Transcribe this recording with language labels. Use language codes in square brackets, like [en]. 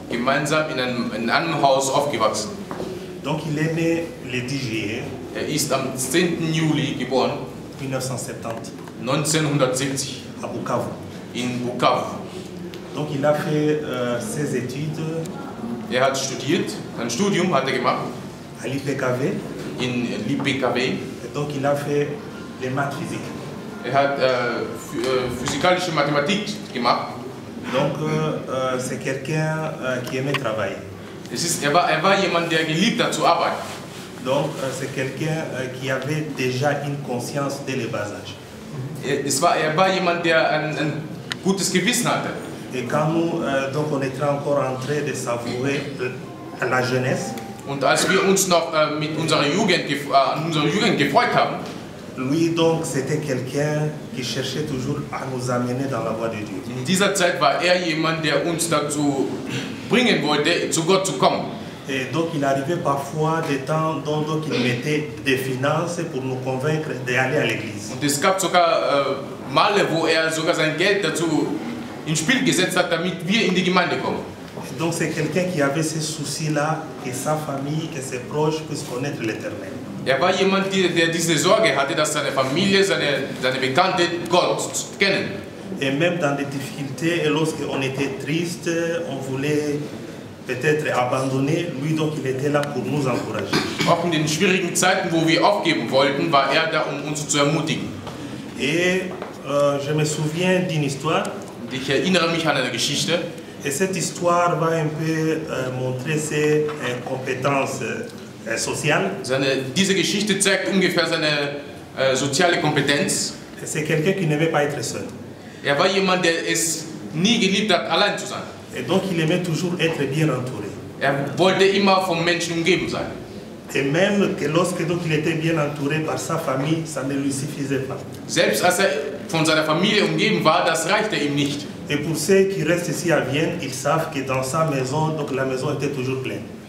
[de] Gemeinsam in einem Haus aufgewachsen. [fr] Donc il est né le 10 juillet. [de] Ist am 10. Juli geboren. [fr] 1970. [de] 1970. [fr] À Bukavu. [de] In Bukavu. [fr] Donc il a fait ses études. [de] Hat studiert, ein Studium hat gemacht. [fr] À l'IPKV. [de] In l'IPKV. [fr] Donc il a fait les maths physiques. [de] Hat physikalische Mathematik gemacht. [fr] Donc c'est quelqu'un qui aimait travailler. [de] War jemand, der geliebt hat zu arbeiten. [fr] Donc c'est quelqu'un qui avait déjà une conscience dès le bas âge. [de] Er war jemand, der ein gutes Gewissen hatte. [fr] Et quand nous, donc on était encore en train de savourer la jeunesse. [de] Und als wir uns noch mit unserer Jugend gefreut haben, [fr] lui donc c'était quelqu'un qui cherchait toujours à nous amener dans la voie de Dieu. [de] In dieser Zeit war jemand, der uns dazu bringen wollte, zu Gott zu kommen. [fr] Et donc il arrivait parfois des temps donc il mettait des finances pour nous convaincre d'aller à l'église. [de] Und es gab sogar Male, wo sogar sein Geld dazu ins Spiel gesetzt hat, damit wir in die Gemeinde kommen. [fr] Donc c'est quelqu'un qui avait ces soucis-là, que sa famille, que ses proches puissent connaître l'Éternel. [de] War jemand, der diese Sorge hatte, dass seine Familie, seine Bekannte Gott kennen. [fr] Et même dans des difficultés, et lorsqu'on était triste, on voulait peut-être abandonner, lui donc il était là pour nous encourager. [de] Auch in den schwierigen Zeiten, wo wir aufgeben wollten, war da, um uns zu ermutigen. [fr] Et je me souviens d'une histoire. [de] Ich erinnere mich an eine Geschichte. [fr] Et cette histoire va un peu montrer ses compétences sociales. [de] Diese Geschichte zeigt ungefähr seine soziale Kompetenz. [fr] C'est quelqu'un qui n'aimait pas être seul. [de] War jemand, der es nie geliebt hat, allein zu sein. [fr] Et donc il aimait toujours être bien entouré. [de] Wollte immer von Menschen umgeben sein. [fr] Et même que lorsque donc il était bien entouré par sa famille, ça ne lui suffisait pas. [de] Selbst als von seiner Familie umgeben war, das reichte ihm nicht. [fr] Et pour ceux qui restent ici à Vienne, ils savent que dans sa maison, donc la maison était toujours pleine.